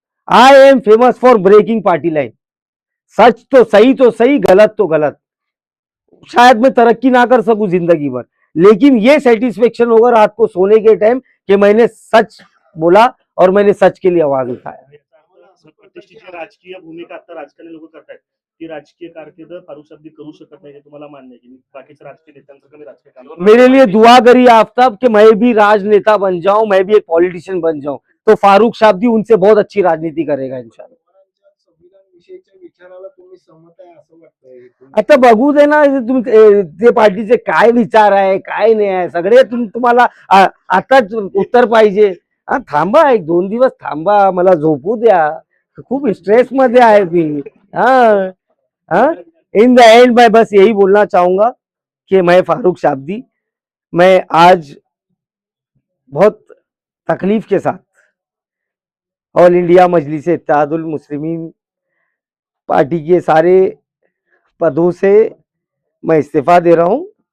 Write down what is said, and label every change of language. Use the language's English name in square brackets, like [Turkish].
[English] I am famous for breaking party line. [Hindi] सच तो सही, गलत तो गलत. शायद मैं तरक्की ना कर सकूं जिंदगी भर, लेकिन ये सेटिस्फेक्शन होगा रात को सोने के टाइम कि मैंने सच बोला और मैंने सच के लिए आवाज उठाया. [Marathi] प्रतिष्ठेची राजकीय भूमिका आता राजकारणी लोक करतायत ती राजकीय कारकीर्द फारूक शाब्दी करू शकत नाही हे तुम्हाला मान्य आहे की बाकीच्या राजकीय नेत्यांचं कमी राजकीय काम. [Hindi] मेरे लिए दुआ करिए आफ्ताब कि मैं भी राजनेता बन जाऊं, मैं भी एक पॉलिटिशियन बन जाऊं, तो फारूक शाब्दी उनसे बहुत अच्छी राजनीति करेगा इंशाल्लाह. [Marathi] पवारांच्या संविधान विषयीच्या विचाराला तुम्ही सहमत आहे असं वाटतंय? आता बघू दे ना ते पार्टीचे काय विचार आहे काय नाही आहे सगळे तुम्हाला आताच उत्तर पाहिजे. हा थांबा, 1-2 दिवस थांबा, मला झोपू द्या. खूप स्ट्रेस मध्ये आहे मी. [Hindi] हाँ हाँ [English] in the end [Hindi] मैं बस यही बोलना चाहूंगा कि मैं फारूक शाब्दी, मैं आज बहुत तकलीफ के साथ ऑल इंडिया मजलिस इत्तेहादुल मुस्लिमीन पार्टी के सारे पदों से मैं इस्तीफा दे रहा हूं.